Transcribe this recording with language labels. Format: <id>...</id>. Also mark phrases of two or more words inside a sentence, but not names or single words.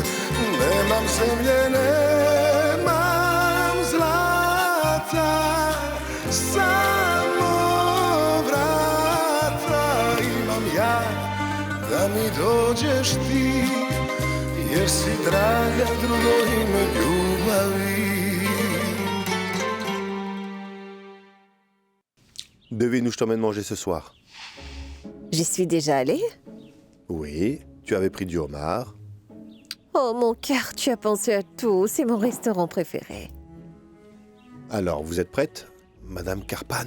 <sr>Nemam zemlje, nemam zlata, samo vrata imam ja, da mi dođeš ti, jer si draga drugo ime ljubavi.</sr> <fr>Devine où je t'emmène manger ce soir? J'y suis déjà allée? Oui, tu avais pris du homard. Oh mon cœur, tu as pensé à tout, c'est mon restaurant préféré. Alors, vous êtes prête, Madame Carpan?</fr>